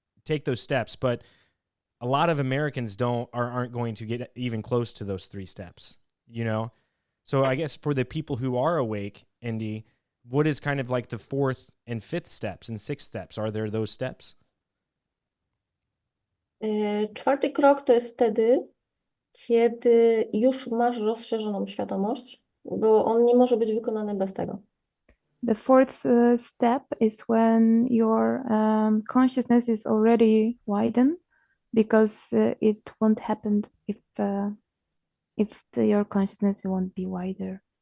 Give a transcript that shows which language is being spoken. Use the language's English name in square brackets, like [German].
[English] take those steps, but a lot of Americans aren't going to get even close to those 3 steps, you know? So I guess for the people who are awake, Indy, what is kind of like the 4th and 5th steps and 6th steps? Are there those steps? 4. [Polish] krok to jest wtedy, kiedy już masz rozszerzoną świadomość, bo on nie może być wykonany bez tego. [English] The 4th step is when your consciousness is already widened, because it won't happen if your consciousness won't be wider.